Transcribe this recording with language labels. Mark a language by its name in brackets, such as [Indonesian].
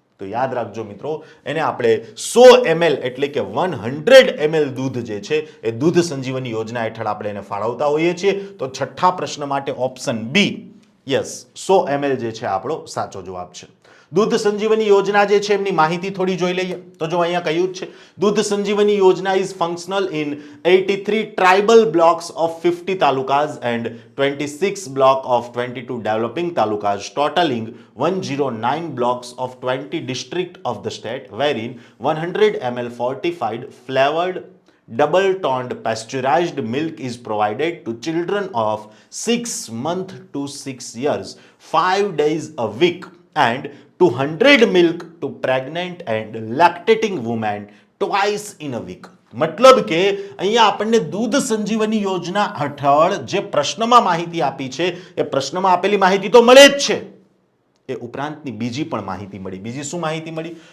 [Gujarati] તો યાદ રાખજો મિત્રો, એને આપણે 100 ml એટલે કે 100 ml દૂધ જે છે એ દૂધ સંજીવની યોજના હેઠળ આપણે એને ફાળવતા હોઈએ છીએ. તો છઠ્ઠા પ્રશ્ન માટે ઓપ્શન બી, યસ, 100 ml જે છે આપણો સાચો જવાબ છે. દૂધ સંજીવની યોજના જે છે એમની માહિતી થોડી જોઈ લઈએ. તો જો અહીંયા કહ્યું જ છે, [English] Doodh Sanjeevani Yojana is functional in 83 tribal blocks of 50 talukas and 26 block of 22 developing talukas, totalling 109 blocks of 20 district of the state, wherein 100 ml fortified flavored double toned pasteurized milk is provided to children of 6 months to 6 years 5 days a week, and 200 milk to pregnant and lactating women twice in a week. [Gujarati] મતલબ કે અહીંયા આપણને દૂધ સંજીવની યોજના હેઠળ જે પ્રશ્નમાં માહિતી આપી છે એ પ્રશ્નમાં આપેલી માહિતી તો મળે જ છે, એ ઉપરાંતની બીજી પણ માહિતી મળી. બીજી શું માહિતી મળી?